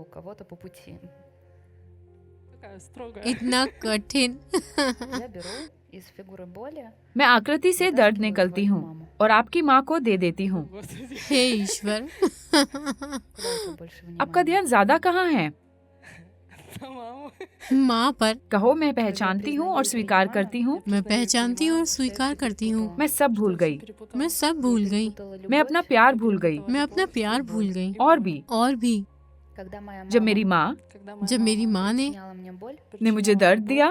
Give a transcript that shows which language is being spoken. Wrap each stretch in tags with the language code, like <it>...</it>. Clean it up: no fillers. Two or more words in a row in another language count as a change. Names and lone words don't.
<ru>Такая строгая.</ru> <hi>इतना कठिन। मैं आकृति से दर्द निकलती हूँ और आपकी माँ को दे देती हूँ।</hi> <ru>Господи.</ru> <hi>हे ईश्वर। आपका ध्यान ज्यादा कहाँ है?</hi> <ru>На маму.</ru> <hi>माँ पर। कहो, मैं पहचानती हूँ और स्वीकार करती हूँ। मैं पहचानती हूँ और स्वीकार करती हूँ। मैं सब भूल गई। मैं सब भूल गई। मैं अपना प्यार भूल गई। मैं अपना प्यार भूल गई। और भी, और भी, जब मेरी माँ जब मेरी माँ ने मुझे दर्द दिया,</hi>